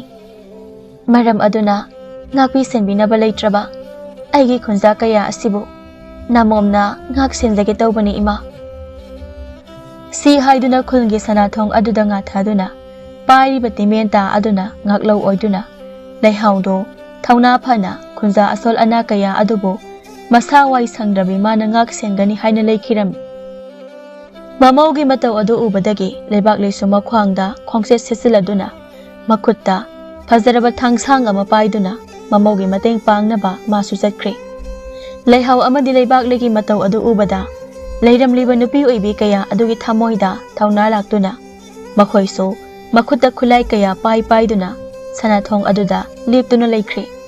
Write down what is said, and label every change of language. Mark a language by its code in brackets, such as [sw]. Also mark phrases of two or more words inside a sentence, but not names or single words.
[mni] ꯃꯔꯝ ꯑꯗꯨꯅ ꯉꯥꯛꯄꯤ ꯁꯦꯟꯕꯤꯅꯕ ꯂꯩꯇ꯭ꯔꯕ ꯑꯩꯒꯤ ꯈꯨꯟꯖꯥ ꯀꯌꯥ ꯑꯁꯤꯕꯨ ꯅꯃꯣꯝꯅ ꯉꯥꯛ ꯁꯦꯟꯖꯒꯦ ꯇꯧꯕꯅꯤ ꯏꯃꯥ꯫ ꯁꯤ ꯍꯥꯏꯗꯨꯅ ꯈꯨꯜꯒꯤ ꯁꯅꯥꯊꯣꯡ ꯑꯗꯨꯗ ꯉꯥꯊꯗꯨꯅ ꯄꯥꯏꯔꯤꯕ ꯇꯤꯃꯦꯟꯇꯥ ꯑꯗꯨꯅ ꯉꯥꯛꯂꯧ ꯑꯣꯏꯗꯨꯅ ꯂꯩꯍꯥꯎꯗꯣ ꯊꯧꯅꯥ ꯐꯅ khunja asol ana kaya adubo masa wai sangrabi mana ngak sengani haina leikhiram mamaugi matau adu ubadagi lebak leisu makhwangda khongset sesiladuna makutta fazaraba thangsang ama paiduna mamaugi mateng pangnaba masu chatkre leihau amadi leibak legi matau adu ubada leiramliba nupi oibi kaya adugi thamoida thauna laktuna makhoiso makutta khulai kaya paiduna sanathong aduda leptuna leikhre